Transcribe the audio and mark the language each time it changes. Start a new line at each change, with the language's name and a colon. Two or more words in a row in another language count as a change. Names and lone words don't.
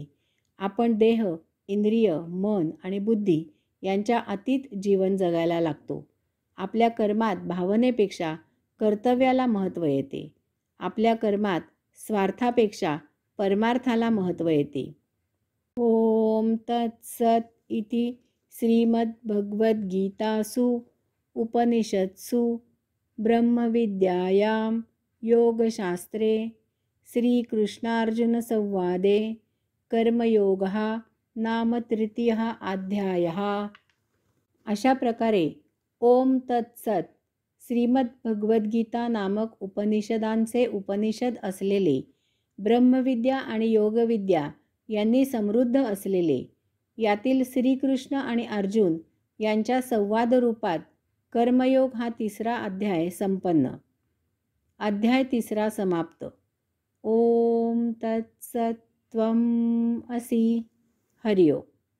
Marathi: आपण देह, इंद्रिय, मन आणि बुद्धी यांच्या अतीत जीवन जगायला लागतो. आपल्या कर्मात भावनेपेक्षा कर्तव्याला महत्त्व येते. आपल्या कर्मात स्वार्थापेक्षा परमार्थाला महत्त्व येते.
Sanskrit: ओम तत्सत इति श्रीमद्भगवद्गीतासु उपनिषत्सु ब्रह्मविद्यायां योगशास्त्रे श्रीकृष्णार्जुनसंवादे कर्मयोगः नाम तृतीयः अध्यायः.
Marathi: अशा प्रकारे ओम तत्सत श्रीमद्भगवद्गीता नामक उपनिषदांचे उपनिषद असलेले, ब्रह्मविद्या आणि योगविद्या यांनी समृद्ध असलेले, यातील श्रीकृष्ण आणि अर्जुन यांच्या संवाद रूपात कर्मयोग हा 3रा अध्याय संपन्न. अध्याय 3रा समाप्त.
Sanskrit: ओम तत्सत् त्वम् असि. हरि ओम.